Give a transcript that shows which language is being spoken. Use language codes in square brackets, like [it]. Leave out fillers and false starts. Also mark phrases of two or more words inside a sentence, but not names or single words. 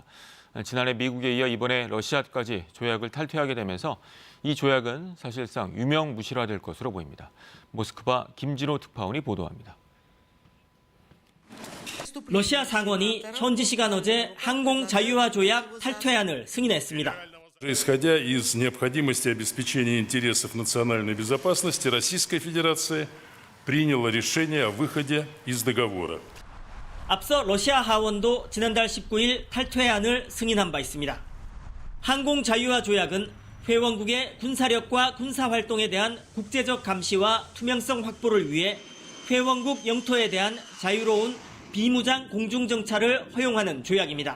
[ko] 지난해 미국에 이어 이번에 러시아까지 조약을 탈퇴하게 되면서 이 조약은 사실상 유명무실화될 것으로 보입니다. 모스크바 김진호 특파원이 보도합니다. 러시아 상원이 현지 시간 어제 항공 자유화 조약 탈퇴안을 승인했습니다. [ru] Исходя из необходимости обеспечения интересов национальной безопасности, Российская Федерация приняла решение о выходе из договора. [ko] 앞서 러시아 하원도 지난달 19일 탈퇴안을 승인한 바 있습니다. 항공 자유화 조약은 회원국의 군사력과 군사활동에 대한 국제적 감시와 투명성 확보를 위해 회원국 영토에 대한 자유로운 비무장 공중정찰을 허용하는 조약입니다.